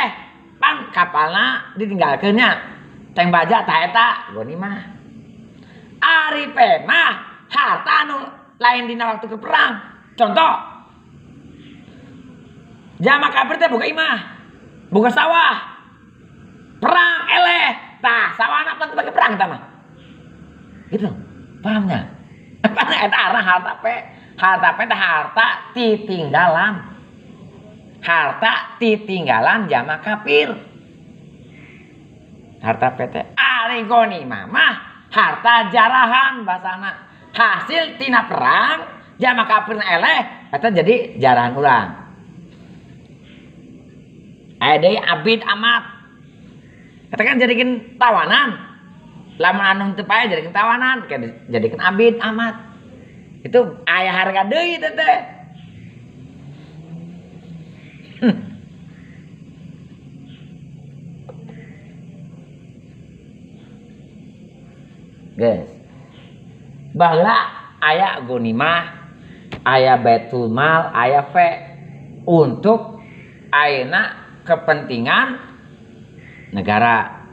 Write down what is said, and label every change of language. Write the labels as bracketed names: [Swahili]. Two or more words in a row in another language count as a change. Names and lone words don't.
[Sundanese] Pan kapalna ditinggalkeun nya. Teh baja tah eta ghanimah. Ari pe mah harta anu lain dina waktu ke perang. Contoh. Jama kafir teh boga imah. Boga sawah. Perang eleh. Tah, sawana pan bagi perang tah mah. Gitu. Pahamnya? Apa eta arah harta pe? Harta pe teh harta titinggalan. Harta titinggalan jama kafir. Harta pe teh ari ghanimah mah harta jarahan basana. Hasil tina perang jama kafir eleh eta jadi jarahan urang. Aya deui abid amat. Katakan jadikan tawanan. Lamun anu teu pae jadikan tawanan, jadikan abid amat. Itu aya harga deui teh teh. Guys. Baheula aya ghanimah, aya Baitul Mal, aya fe untuk ayeuna [Indonesian] kepentingan negara.